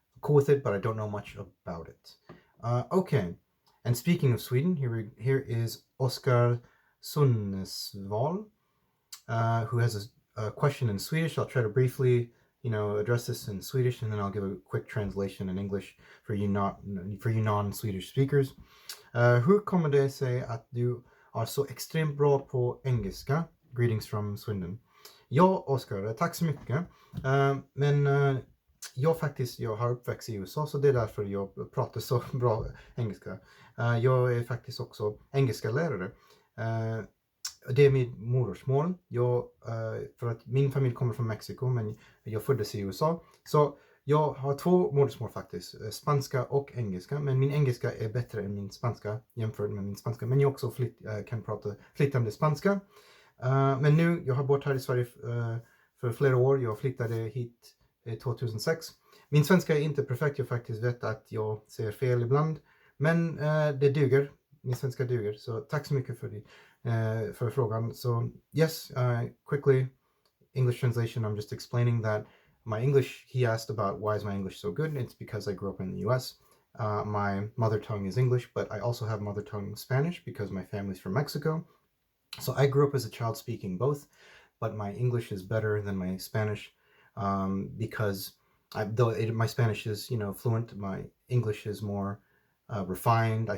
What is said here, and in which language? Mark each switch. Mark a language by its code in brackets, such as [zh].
[en] Cool with it, but I don't know much about it. Okay, and speaking of Sweden, here is Oskar Sunnesval, who has a question in Swedish. I'll try to briefly, address this in Swedish, and then I'll give a quick translation in English for you non-Swedish speakers. [sv] Hur kommer det sig att du är så extremt bra på engelska? [en] Greetings from Sweden. [sv] Ja, Oskar, tack så mycket. Men jag har uppväxt i USA, så det är därför jag pratar så bra engelska. Jag är faktiskt också engelska lärare. Det är mitt modersmål. För att min familj kommer från Mexiko, men jag föddes i USA. Så jag har två modersmål faktiskt, spanska och engelska. Men min engelska är bättre än min spanska jämfört med min spanska. Men jag också kan prata flytande spanska. Men nu, jag har bott här i Sverige för flera år. Jag flyttade hit 2006. Min svenska är inte perfekt. Jag faktiskt vet att jag säger fel ibland. Men det duger. Min svenska duger. Så tack så mycket för frågan. [en] So yes, quickly, English translation. I'm just explaining that my English, he asked about why is my English so good. It's because I grew up in the US. My mother tongue is English, but I also have mother tongue Spanish because my family's from Mexico. So I grew up as a child speaking both, but my English is better than my Spanish because my Spanish is, fluent, my English is more refined.